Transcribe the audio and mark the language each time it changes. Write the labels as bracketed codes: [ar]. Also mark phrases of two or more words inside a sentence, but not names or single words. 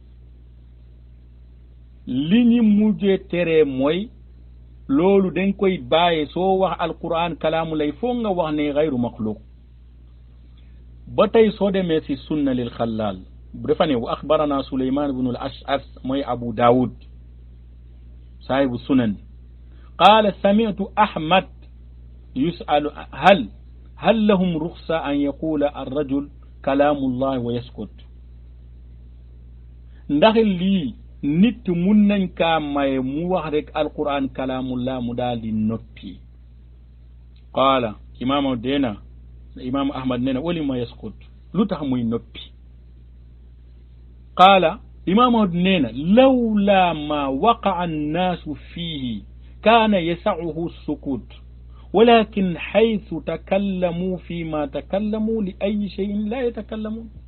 [wo] li ñu mujjee tere mooy loolu dañ koy bàyyi soo wax [ar] القرآن كلام الله [wo] foog nga wax ne [ar] خير مخلوق [wo] ba tey soo demee si sunna lil xalaal dafa ne [ar] وأخبرنا سليمان ابن الأشعث [wo] mooy [ar] أبو داود صاحب السنن قال سمعت أحمد يسأل هل لهم رخصة أن يقول الرجل كلام الله ويسكت [wo] ndax lii nit mun nañ kaa maye mu wax rek [ar] القرآن كلام الله [wo] mu daal di noppi [ar] قال الإمام أحمد [wo] nee na [ar] ولم يسكت [wo] lu tax muy noppi [ar] قال الإمام أحمد [wo] nee na [ar] لولا ما وقع الناس فيه كان يسعه السكوت ولكن حيث تكلموا فيما تكلموا لأي شيء لا يتكلمون